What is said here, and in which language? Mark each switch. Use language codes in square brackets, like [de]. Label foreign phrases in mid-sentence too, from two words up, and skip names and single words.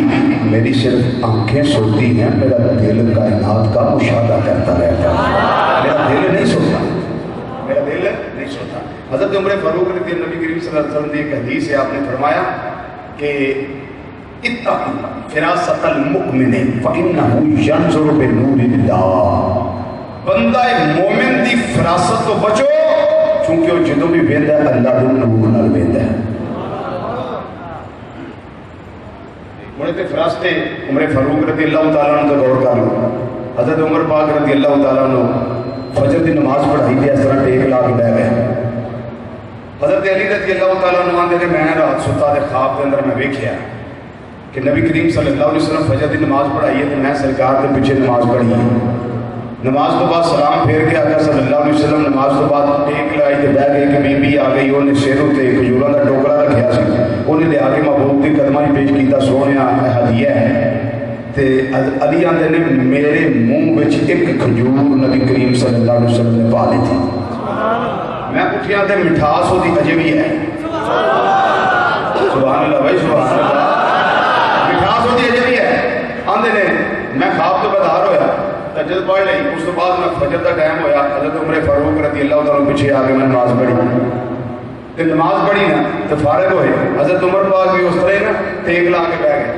[ur] میری صرف آنکھیں سوتی ہیں, میرا دل کائنات کا مشاہدہ کرتا رہتا ہے. میرا دل نہیں سوتا. میرا دل نہیں سوتا. حضرت عمر فاروق [ar] رضی اللہ [ur] نبی کریم [ar] صلی اللہ علیہ وسلم [ur] نے ایک حدیث ہے آپ نے فرمایا کہ [ar] اتقوا فراست المؤمن فإنه ينظر بنور اللہ. [pa] بندہ مومن دی فراست تو بچو، چونکہ وہ جدوں بھی ویندا ہے اللہ دے نور نال ویندا ہے۔ مڑے تے فراست عمر فاروق [ar] رضی اللہ تعالیٰ عنہ [pa] غور کر لو۔ حضرت عمر پاک [ar] رضی اللہ تعالیٰ عنہ [pa] فجر دی نماز پڑھائی تے اس طرح ٹیک لا کے بیٹھ گئے۔ حضرت علی [ar] رضی اللہ تعالیٰ عنہ [pa] آندے نے میں رات ستا دے خواب دے اندر میں ویکھیا کہ نبی کریم [ar] صلی اللہ علیہ وسلم [pa] فجر دی نماز پڑھائی ہے تو میں سرکار کے پیچھے نماز پڑھی ہے۔ نماز تو بعد سلام پھیر کے آقا [ar] صلی اللہ علیہ وسلم [pa] نماز تو بعد ٹیک لائی تے بیٹھ گئی کہ بی بی آ گئی، انہیں سر تے کھجوراں دا ٹوکرا رکھیا سی، انہیں لے آ کے محبوب دی قدماں پیش کیتا، سونیا ہدیہ ہے تے علی آندے نے میرے منہ وچ ایک کھجور نبی کریم [ar] صلی اللہ علیہ وسلم [pa] نے پا لی تھی۔ میں اٹھیا تے مٹھاس ہوتی اجے بھی ہے، [ar] سبحان اللہ [pa] بھائی [ar] سبحان اللہ، [pa] مٹھاس ہوتی اجے بھی ہے۔ آندے نے میں خواب تو بیدار ہویا، تہجد پڑھ لئی، اس تو بعد میں فجر دا ٹائم ہویا، حضرت عمر فاروق [ar] رضی اللہ تعالیٰ [pa] پیچھے آ کے میں نماز پڑھی تے نماز پڑھی نا تو فارغ ہوئے، حضرت عمر پاک بھی اس طرح نا ٹیک لا کے بیٹھ گئے۔